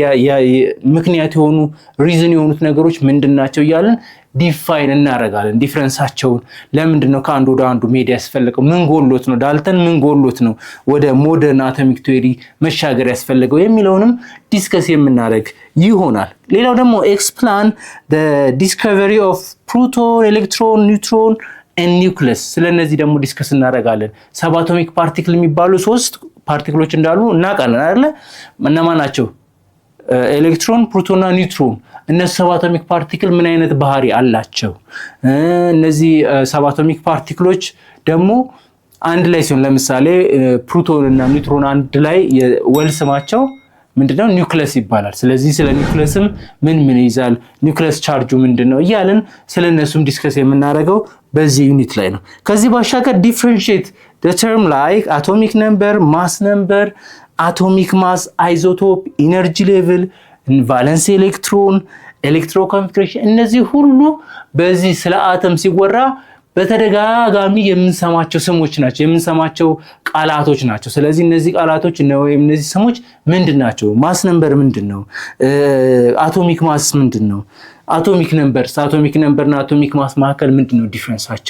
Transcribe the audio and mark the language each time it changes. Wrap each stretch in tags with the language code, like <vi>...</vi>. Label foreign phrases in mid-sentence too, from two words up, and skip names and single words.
<am>ምክንያት የሆኑ ሪዝን የሆኑት ነገሮች ምንድናቸው እያልን ዲፋይን እናደርጋለን። ዲፍረንሳቸውን ለምንድነው ከአንዱ ወደ አንዱ መሄድ ያስፈልገው፣ ምን ጎሎት ነው ዳልተን ምን ጎሎት ነው ወደ</am> <en>modern atomic theory</en> <am>መሻገር ያስፈልገው የሚለውንም ዲስከስ የምናደርግ ይሆናል። ሌላው ደግሞ</am> <en>explain the discovery of proton, electron, neutron and nucleus።</en> <am>ስለነዚህ ደግሞ ዲስከስ እናደርጋለን።</am> <en>subatomic particle</en> <am>የሚባሉ 3 ፓርቲክሎች እንዳሉ እናውቃለን አይደለ? እነማን ናቸው? ኤሌክትሮን፣ ፕሮቶን እና ኒውትሮን። እነዚህ</am> <en>subatomic particle</en> <am>ምን አይነት ባህሪ አላቸው? እነዚህ</am> <en>subatomic particles</en> <am>ደግሞ አንድ ላይ ሲሆን ለምሳሌ ፕሮቶን እና ኒውትሮን አንድ ላይ የወል ስማቸው ምንድነው? ኒውክለስ ይባላል። ስለዚህ ስለ ኒውክለስም ምን ይዛል፣ ኒውክለስ ቻርጁ ምንድነው እያልን ስለነሱም ዲስከስ የምናደርገው በዚህ ዩኒት ላይ ነው። ከዚህ ባሻገር</am> <en>differentiate the term like atomic number, mass number, atomic mass, isotope, energy level, valence electron, electroconfiguration</en> <am>እነዚህ ሁሉ በዚህ ስለ አተም ሲወራ በተደጋጋሚ የምንሰማቸው ስሞች ናቸው፣ የምንሰማቸው ቃላቶች ናቸው። ስለዚህ እነዚህ ቃላቶች ወይም እነዚህ ስሞች ምንድናቸው?</am> <en>mass number</en> <am>ምንድነው?</am> <en>atomic mass</en> <am>ምንድነው?</am> <en>atomic numberና atomic mass</en> <am>መካከል ምንድነው ዲፍረንሳቸው?</am>